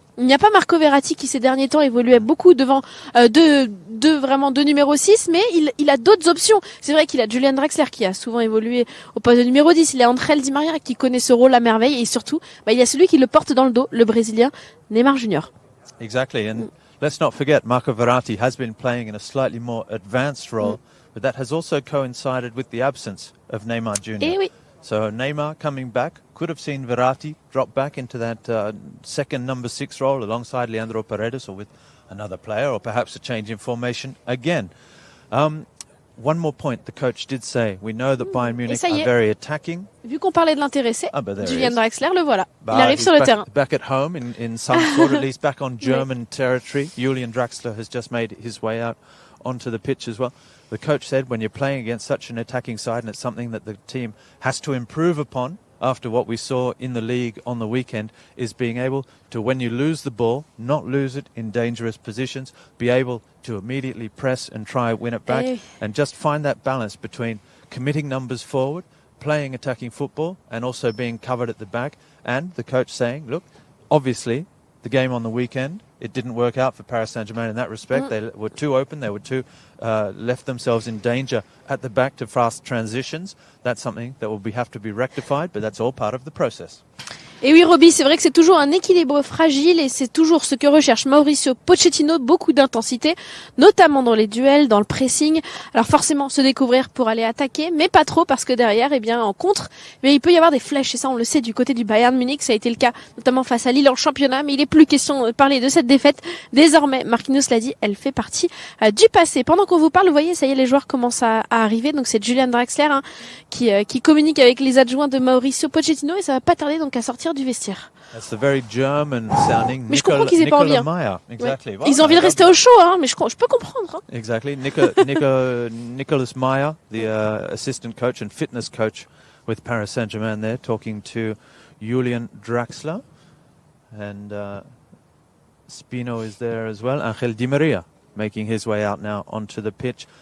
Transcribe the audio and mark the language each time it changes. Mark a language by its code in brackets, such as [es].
[fr] Il n'y a pas Marco Verratti qui ces derniers temps évoluait beaucoup devant deux numéro 6, mais il a d'autres options. C'est vrai qu'il a Julian Draxler qui a souvent évolué au poste de numéro 10, il a André Di Maria qui connaît ce rôle à merveille et surtout, il y a celui qui le porte dans le dos, le Brésilien Neymar Junior. [en] Exactly, and let's not forget Marco Verratti has been playing in a slightly more advanced role, but that has also coincided with the absence of Neymar Jr. [fr] Eh oui. [en] So Neymar coming back could have seen Verratti drop back into that second number 6 role alongside Leandro Paredes or with another player or perhaps a change in formation again. One more point the coach did say. We know that Bayern Munich are very attacking. [fr] Vu qu'on parlait de l'intéressé, Julian Draxler, le voilà. Il [en] But [fr] arrive sur le terrain. [en] Back at home in some sort, at least back on German territory. Julian Draxler has just made his way out onto the pitch as well. The coach said when you're playing against such an attacking side, and it's something that the team has to improve upon after what we saw in the league on the weekend, is being able to, when you lose the ball, not lose it in dangerous positions, be able to immediately press and try win it back, and just find that balance between committing numbers forward, playing attacking football, and also being covered at the back. And the coach saying, look, obviously the game on the weekend, it didn't work out for Paris Saint-Germain in that respect. They were too open. They were too left themselves in danger at the back to fast transitions. That's something that will have to be rectified, but that's all part of the process. [fr] Et oui, Roby, c'est vrai que c'est toujours un équilibre fragile et c'est toujours ce que recherche Mauricio Pochettino, beaucoup d'intensité, notamment dans les duels, dans le pressing. Alors forcément, se découvrir pour aller attaquer, mais pas trop parce que derrière, en contre, il peut y avoir des flèches et ça, on le sait du côté du Bayern Munich. Ça a été le cas notamment face à Lille en championnat, mais il est plus question de parler de cette défaite. Désormais, Marquinhos l'a dit, elle fait partie du passé. Pendant qu'on vous parle, vous voyez, ça y est, les joueurs commencent à arriver. Donc c'est Julian Draxler qui communique avec les adjoints de Mauricio Pochettino et ça va pas tarder donc à sortir du vestiaire. [en] That's the very German sounding [fr] Mais je comprends qu'ils aient pas envie. [en] Exactly. [fr] Ouais. Ils ont envie de rester au chaud, mais je peux comprendre. [en] Exactly. Nicolas Meyer, the assistant coach and fitness coach with Paris Saint-Germain there, talking to Julian Draxler. And Spino is there as well. Angel Di Maria making his way out now onto the pitch.